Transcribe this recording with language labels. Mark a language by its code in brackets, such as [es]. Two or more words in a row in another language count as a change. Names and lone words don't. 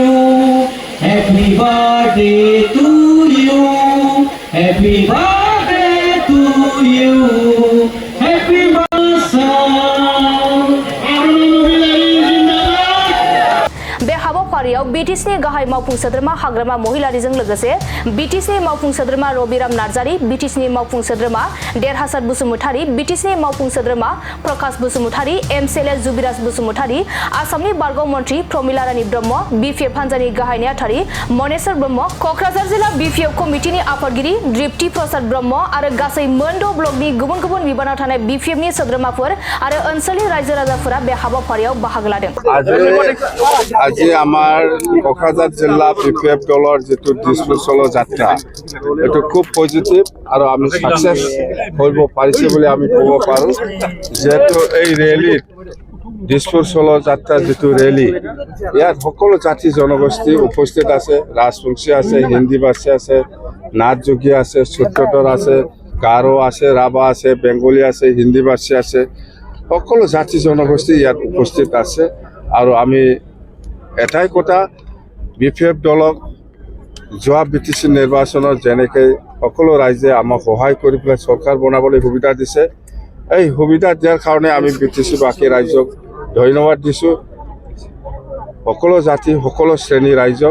[en] Happy birthday to you. Happy birthday to you. Happy [brx] बे हाबाफारियाव बिटिसिनि गाहाय मावफुं सोद्रोमा हाग्रामा महिलारिजों लोगोसे बिटिसिनि मावफुं सोद्रोमा रबिराम नार्जारी, बिटिसिनि मावफुं सोद्रोमा देरहासार बसुमतारी, बिटिसिनि मावफुं सोद्रोमा प्रकाश बसुमतारी, एमसिएलए जुबिराज बसुमतारी, आसामनि बारग' मन्त्रि प्रमिला रानी ब्रह्म, बिपिएफ हानजानि गाहाय नेहाथारि मनेश्वर ब्रह्म, कक्राझार जिल्ला बिपिएफ कमिटिनि आफादगिरि दृप्ति प्रसाद ब्रह्म आरो गासै मोन 6 ब्लकनि गुबुन गुबुन बिबानाव थानाय बिपिएफनि सोद्रोमाफोर आरो ओनसोलनि रायजो राजाफोरा बे हाबाफारियाव बाहागो लादों। [as] আজি আমার কক্রাঝার জেলা বিপিএফ দলের যেটো দিসপুর सल' যাত্রা এটা খুব পজিটিভ আর আমি সাকসেস হইব পারিছে বলে আমি কব পারো। যেহেতু এই র্যালির দিসপুর सल' যাত্রার যেটো র্যালি ইয়াত সকলো জাতি জনগোষ্ঠী উপস্থিত আছে, রাজবংশী আছে, হিন্দী ভাষী আছে, নাথযোগী আছে, সূত্ৰধৰ আছে, গাৰো আছে, ৰাভা আছে, বেংগলী আছে, হিন্দী ভাষী আছে, সকলো জাতি জনগোষ্ঠী ইয়াত উপস্থিত আছে। আৰু আমি এটাই কথা বিপিএফ দলক যোৱা বিটিসি নিৰ্বাচনত যেনেকৈ সকলো ৰাইজে আমাক সহায় কৰি পেলাই চৰকাৰ বনাবলৈ সুবিধা দিছে, এই সুবিধা দিয়াৰ কাৰণে আমি বিটিসিবাসী ৰাইজক ধন্যবাদ দিছোঁ, সকলো জাতি সকলো শ্ৰেণী ৰাইজক।